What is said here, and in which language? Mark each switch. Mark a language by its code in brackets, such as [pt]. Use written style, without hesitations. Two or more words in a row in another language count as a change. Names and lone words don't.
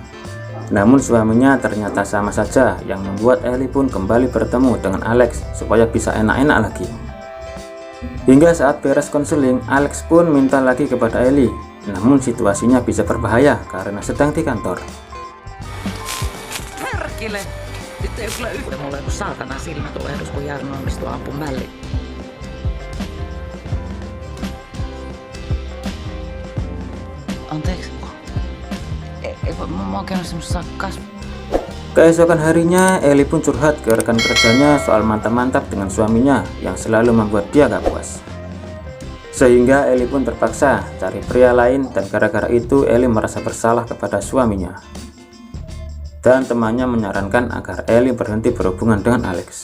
[id] Namun suaminya ternyata sama saja, yang membuat Ellie pun kembali bertemu dengan Alex supaya bisa enak-enak lagi. Hingga saat beres konseling, Alex pun minta lagi kepada Ellie. Namun situasinya bisa berbahaya karena sedang di kantor. Udah mulai [fi] ku saatana silmät tulehdus, kun Jarno onnistui ampumaan väliin. Anteeksi. Mä oon käynyt semmosessa [id] Keesokan harinya, Eli pun curhat ke rekan kerjanya soal mantap-mantap dengan suaminya yang selalu membuat dia gak puas. Sehingga Eli pun terpaksa cari pria lain, dan gara-gara itu Eli merasa bersalah kepada suaminya. Dan temannya menyarankan agar Eli berhenti berhubungan dengan Alex.